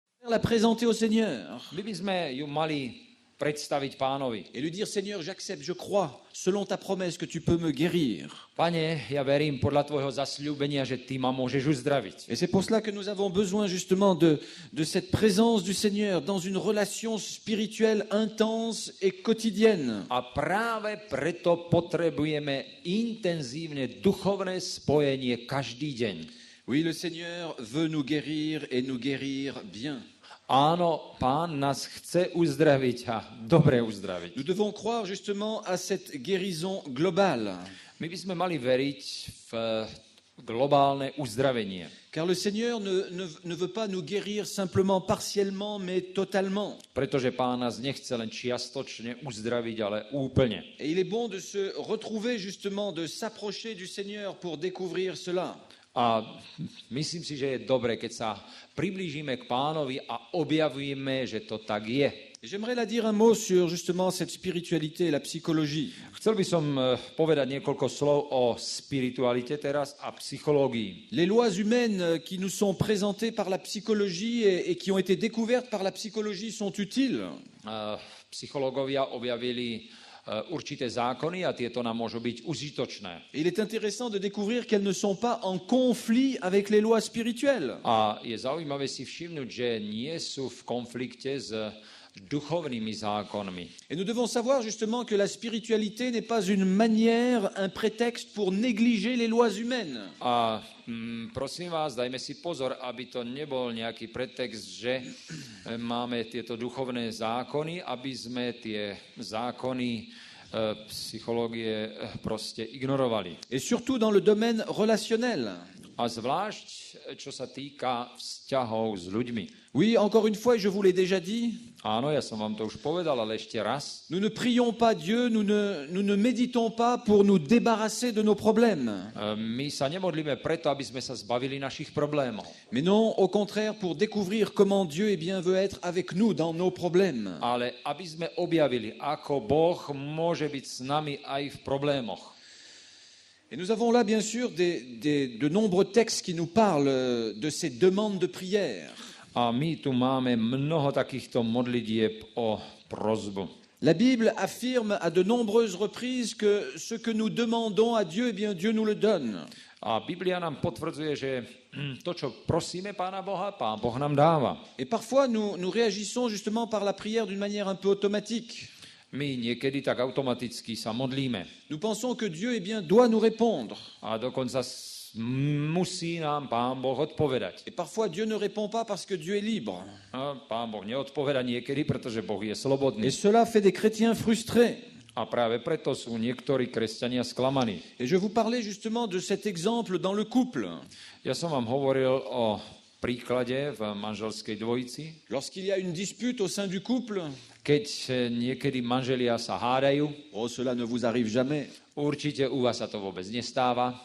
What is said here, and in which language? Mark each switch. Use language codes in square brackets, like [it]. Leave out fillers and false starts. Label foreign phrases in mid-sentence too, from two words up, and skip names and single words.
[fr] la présenter au Seigneur. [sk] My by sme ju mali predstaviť Pánovi. [fr] Et lui dire, Seigneur, j'accepte, je crois, selon ta promesse, que tu peux me guérir. [sk] Pane, ja verím podľa tvojho zasľúbenia, že ty ma môžeš uzdraviť. [fr] Et c'est pour cela que nous avons besoin justement de cette présence du Seigneur dans une relation spirituelle intense et quotidienne. [sk] A práve preto potrebujeme intenzívne duchovné spojenie každý deň. [fr] Oui, le Seigneur veut nous guérir et nous guérir bien. [sk] Áno, Pán nás chce uzdraviť a dobre uzdraviť. [fr] Nous devons croire justement à cette guérison globale. [sk] My by sme mali veriť v globálne uzdravenie. [fr] Car le Seigneur ne veut pas nous guérir simplement partiellement, mais totalement. [sk] Pretože Pán nás nechce len čiastočne uzdraviť, ale úplne. [fr] Et il est bon de se retrouver justement, de s'approcher du Seigneur pour découvrir cela. [sk] A myslím si, že je dobre, keď sa priblížime k Pánovi a objavíme, že to tak je. [fr] J'aimerais là dire un mot sur justement cette spiritualité et la psychologie. [sk] Chcel by som povedať niekoľko slov o spiritualite teraz a psychológii. [fr] Les lois humaines qui nous sont présentées par la psychologie et qui ont été découvertes par la psychologie sont utiles. [sk] Psychológovia objavili určité zákony a tieto nám môžu byť užitočné. [fr] Il est intéressant de découvrir qu'elles ne sont pas en conflit avec les lois spirituelles. [sk] A je zaujímavé si všimnúť, že nie sú v konflikte s duchovnými zákonmi. [fr] Et nous devons savoir justement que la spiritualité n'est pas une manière, un prétexte pour négliger les lois humaines. [sk] A prosím vás, dajme si pozor, aby to nebol nejaký pretext, že máme tieto duchovné zákony, aby sme tie zákony psychológie proste ignorovali. [fr] Et surtout dans le domaine relationnel. [sk] A zvlášť, čo sa týka vzťahov s ľuďmi. [fr] Oui, encore une fois, je vous l'ai déjà dit. [sk] Áno, ja som vám to už povedal, ale ešte raz. [fr] Nous ne prions pas Dieu, nous ne méditons pas pour nous débarrasser de nos problèmes. [sk] My sa nemodlíme preto, aby sme sa zbavili našich problémov. [fr] Mais non, au contraire, pour découvrir comment Dieu veut être avec nous dans nos problèmes. [sk] Ale aby sme objavili, ako Boh môže byť s nami aj v problémoch. [fr] Et nous avons là, bien sûr, de nombreux textes qui nous parlent de ces demandes de prière. [sk] A my tu máme mnoho takýchto modlitieb o prosbu. [fr] La Bible affirme à de nombreuses reprises que ce que nous demandons à Dieu, eh bien Dieu nous le donne. [sk] A Biblia nám potvrdzuje, že to, čo prosíme Pána Boha, Pán Boh nám dáva. [fr] Et parfois nous réagissons justement par la prière d'une manière un peu automatique. [sk] My niekedy tak automaticky sa modlíme. [fr] Nous pensons que Dieu, eh bien, doit nous répondre. [sk] A dokonca musí nám Pán Boh odpovedať. [fr] Et parfois Dieu ne répond pas parce que Dieu est libre. [sk] A Pán Boh neodpoveda niekedy, pretože Boh je slobodný. [fr] Et cela fait des chrétiens frustrés. [sk] A práve preto sú niektorí kresťania sklamaní. [fr] Et je vous parlais justement de cet exemple dans le couple. [sk] Ja som vám hovoril o príklade v manželskej dvojici. [fr] Lorsqu'il y a une dispute au sein du couple, [sk] keď niekedy manželia sa hádajú, [fr] cela ne vous arrive jamais. [sk] Určite u vás sa to vôbec nestáva.